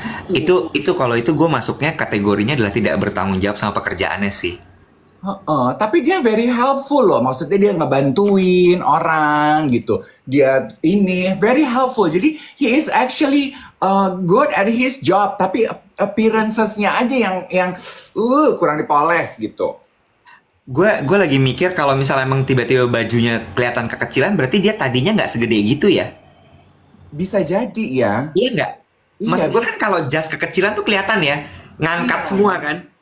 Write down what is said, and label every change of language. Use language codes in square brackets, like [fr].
[id] Itu kalau itu gue masuknya kategorinya adalah tidak bertanggung jawab sama pekerjaannya sih. Heeh, tapi dia [en] very helpful [id] loh. Maksudnya dia ngebantuin orang gitu. Dia ini [en] very helpful. [id] Jadi [en] he is actually good at his job. [id] Tapi appearances-nya aja yang kurang dipoles gitu. Gue lagi mikir kalau misalnya emang tiba-tiba bajunya kelihatan kekecilan, berarti dia tadinya nggak segede gitu ya? Bisa jadi ya. Iya nggak? Iya, Maksud gue kan kalau jas kekecilan tuh kelihatan ya, ngangkat Iya. semua kan?